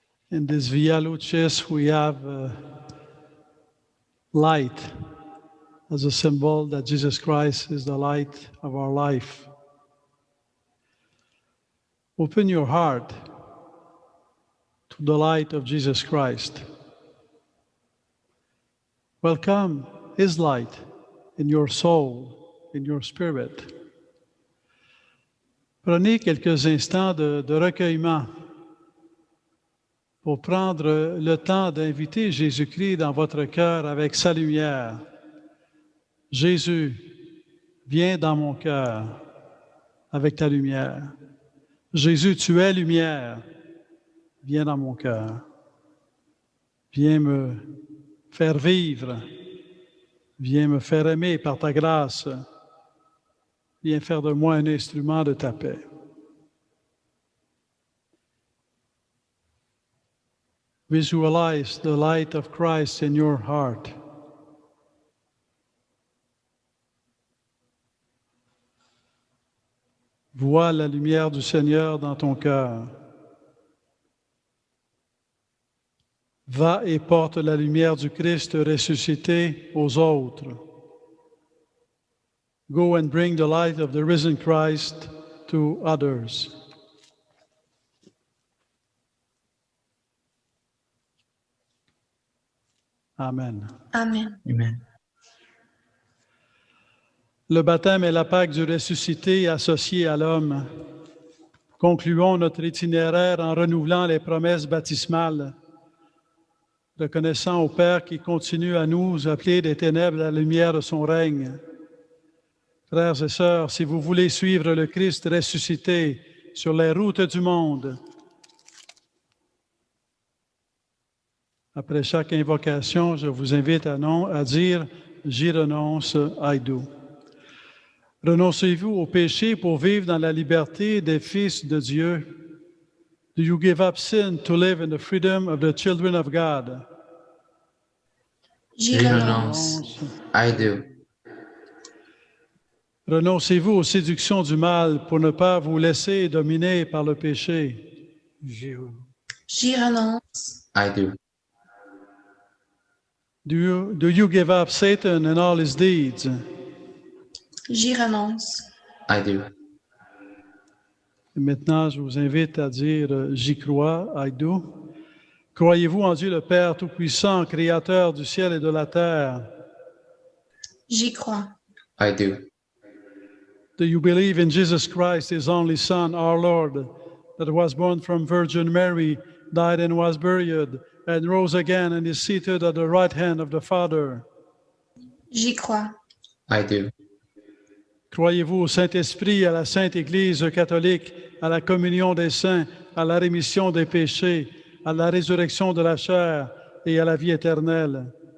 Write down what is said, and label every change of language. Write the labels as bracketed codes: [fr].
[en] In this Via Lucis, we have light as a symbol that Jesus Christ is the light of our life. Open your heart to the light of Jesus Christ. Welcome his light in your soul, in your spirit. [fr] Prenez quelques instants de recueillement pour prendre le temps d'inviter Jésus-Christ dans votre cœur avec sa lumière. Jésus, viens dans mon cœur avec ta lumière. Jésus, tu es lumière. Viens dans mon cœur. Viens me faire vivre. Viens me faire aimer par ta grâce. Viens faire de moi un instrument de ta paix. [en] Visualize the light of Christ in your heart. [fr] Vois la lumière du Seigneur dans ton cœur. Va et porte la lumière du Christ ressuscité aux autres. [en] Go and bring the light of the risen Christ to others. Amen. Amen. Amen. [fr] Le baptême est la Pâque du ressuscité associée à l'homme. Concluons notre itinéraire en renouvelant les promesses baptismales, reconnaissant au Père qui continue à nous appeler des ténèbres à la lumière de son règne. Frères et sœurs, si vous voulez suivre le Christ ressuscité sur les routes du monde, après chaque invocation, je vous invite à dire « J'y renonce, [en] I do ». [fr] Renoncez-vous au péché pour vivre dans la liberté des fils de Dieu? [en] Do you give up sin to live in the freedom of the children of God? [fr] J'y renonce. [en] I do. [fr] Renoncez-vous aux séductions du mal pour ne pas vous laisser dominer par le péché? J'y renonce. [en] I do. Do you give up Satan and all his deeds? [fr] J'y renonce. [en] I do. [fr] Et maintenant, je vous invite à dire « J'y crois, [en] I do ». [fr] Croyez-vous en Dieu le Père Tout-Puissant, Créateur du ciel et de la terre? J'y crois. [en] I do. Do you believe in Jesus Christ, His only Son, our Lord, that was born from Virgin Mary, died and was buried, and rose again and is seated at the right hand of the Father? [fr] J'y crois. [en] I do. [fr] Croyez-vous au Saint-Esprit, à la Sainte Église catholique, à la communion des saints, à la rémission des péchés, à la résurrection de la chair et à la vie éternelle?